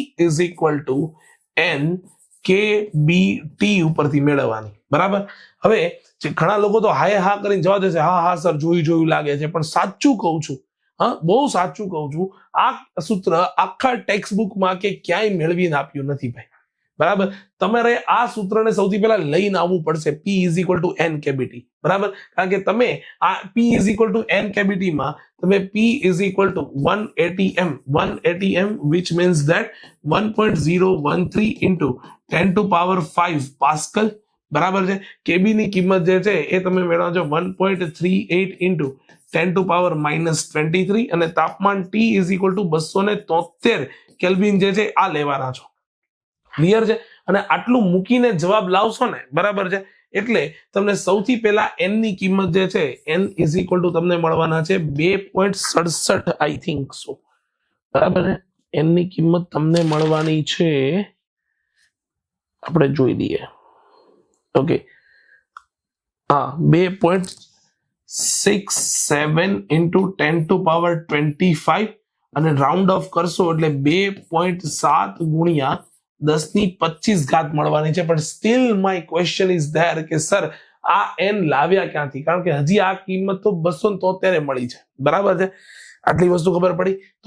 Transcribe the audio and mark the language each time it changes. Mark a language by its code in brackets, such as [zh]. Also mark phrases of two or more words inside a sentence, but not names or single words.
[gu] n kbt ઉપરથી મેળવવાની બરાબર હવે ઘણા લોકો તો હા કરીને જવા દેશે હા સર જોયું લાગે છે પણ સાચું કહું છું બહુ સાચું કહું છું આ સૂત્ર આખા ટેક્સ્ટ બુકમાં કે ક્યાંય મેળવીને આપ્યું નથી ભાઈ બરાબર તમારે આ સૂત્રને સૌથી પહેલા લઈને આવવું પડશે p n kbt બરાબર કારણ કે તમે આ p n kbt માં તમે p [en] 180m which means that 1.013 into 10 to power 5 [gu] પાસ્કલ બરાબર છે કેબી ની કિંમત જે છે એ તમે મેળવો છો 1.38 [en] into 10 to power -23 [gu] અને તાપમાન T = 273 કેલ્વિન જે છે આ લેવાના છો ક્લિયર છે અને આટલું મૂકીને જવાબ લાવશો ને બરાબર છે એટલે તમને સૌથી પહેલા n ની કિંમત જે છે n = તમને મળવાના છે 2.67 [en] I think so [gu] બરાબર છે n ની કિંમત તમને મળવાની છે આપણે જોઈ લઈએ ઓકે હા 2.67 [en] into 10 to power 25 [gu] અને [en] round off [gu] કરશો એટલે 2.7 ગુણ્યા 10⁻25 મળવાની છે પણ [en] still my question is there [gu] કે સર આ n લાવ્યા ક્યાંથી કારણ કે હજી આ કિંમત તો 273 મળી છે બરાબર છે આટલી વસ્તુ ખબર પડી તો